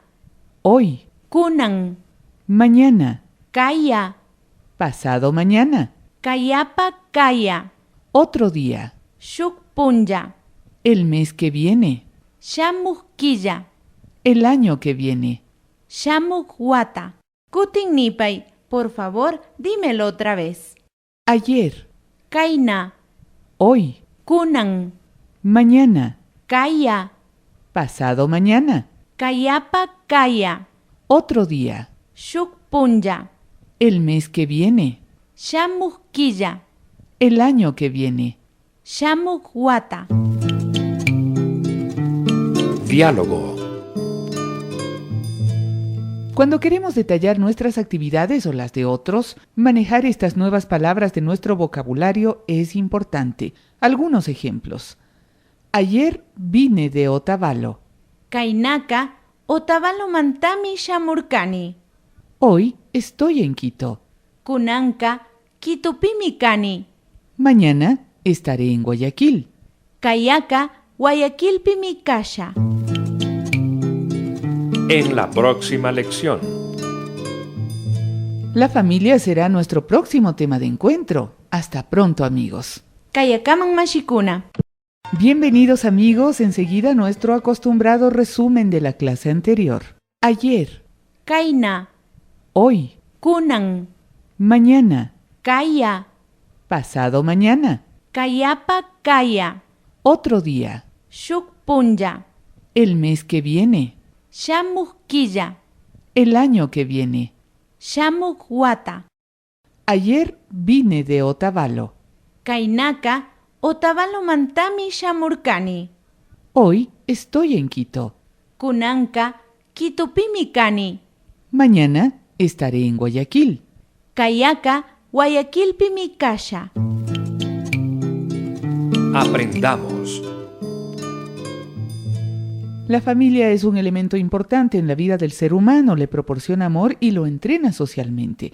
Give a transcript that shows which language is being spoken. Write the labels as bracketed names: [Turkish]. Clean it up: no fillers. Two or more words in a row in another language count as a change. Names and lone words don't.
[Spanish] hoy, [Quechua] kunan, [Spanish] mañana, [Quechua] kaya, [Spanish] pasado mañana, [Quechua] kayapa kaya, [Spanish] otro día, [Quechua] shukpunya, [Spanish] el mes que viene, [Quechua] shamuhkilla, [Spanish] el año que viene. [Quechua] shamukwata. Kutin nipay, [Spanish] por favor, dímelo otra vez. Ayer, [Quechua] Kaina, [Spanish] hoy, [Quechua] kunan, [Spanish] mañana, [Quechua] kaya, [Spanish] pasado mañana, [Quechua] kayapa kaya, [Spanish] otro día, [Quechua] shukpunya, [Spanish] el mes que viene, [Quechua] shamuhkilla, [Spanish] el año que viene. [Quechua] shamukwata. [Spanish] Diálogo. Cuando queremos detallar nuestras actividades o las de otros, manejar estas nuevas palabras de nuestro vocabulario es importante. Algunos ejemplos. Ayer vine de Otavalo. [Quechua] Kainaka, Otavalo mantami shamurkani. [Spanish] Hoy estoy en Quito. [Quechua] Kunanka, Kitupimikani. [Spanish] Mañana estaré en Guayaquil. [Quechua] Kayaka, Guayaquilpimikasha. [Spanish] En la próxima lección. La familia será nuestro próximo tema de encuentro. Hasta pronto, amigos. [Quechua] Kayakaman mashikuna. [Spanish] Bienvenidos, amigos. Enseguida nuestro acostumbrado resumen de la clase anterior. Ayer, [Quechua] Kaina, [Spanish] hoy, [Quechua] kunan, [Spanish] mañana, [Quechua] kaya, [Spanish] pasado mañana, [Quechua] kayapa kaya, [Spanish] otro día, [Quechua] shukpunya, [Spanish] el mes que viene, [Quechua] shamuhkilla, [Spanish] el año que viene. [Quechua] shamukwata. [Spanish] Ayer vine de Otavalo. [Quechua] Kainaka, Otavalo mantami shamurkani. [Spanish] Hoy estoy en Quito. [Quechua] Kunanka, Kitupimikani. [Spanish] Mañana estaré en Guayaquil. [Quechua] Kayaka, Guayaquilpimikasha. [Spanish] Aprendamos. La familia es un elemento importante en la vida del ser humano, le proporciona amor y lo entrena socialmente.